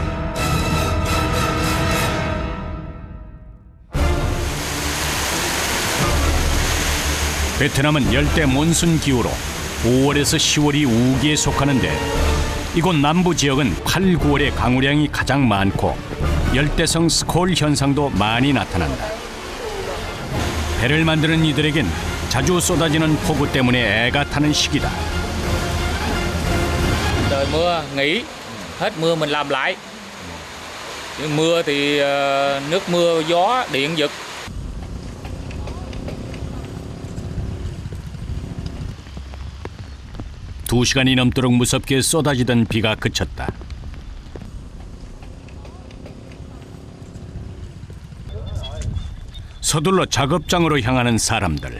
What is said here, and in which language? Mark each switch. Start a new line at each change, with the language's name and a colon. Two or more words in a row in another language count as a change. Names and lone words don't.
Korean: 베트남은 열대 몬순 기후로 5월에서 10월이 우기에 속하는데 이곳 남부 지역은 8, 9월에 강우량이 가장 많고 열대성 스콜 현상도 많이 나타난다. 배를 만드는 이들에겐 자주 쏟아지는 폭우 때문에 애가 타는 시기다.
Vietnamese: Trời mưa nghỉ, hết mưa mình làm lại. Nhưng mưa thì nước mưa, gió, điện giật.
Korean: 두 시간이 넘도록 무섭게 쏟아지던 비가 그쳤다. 서둘러 작업장으로 향하는 사람들.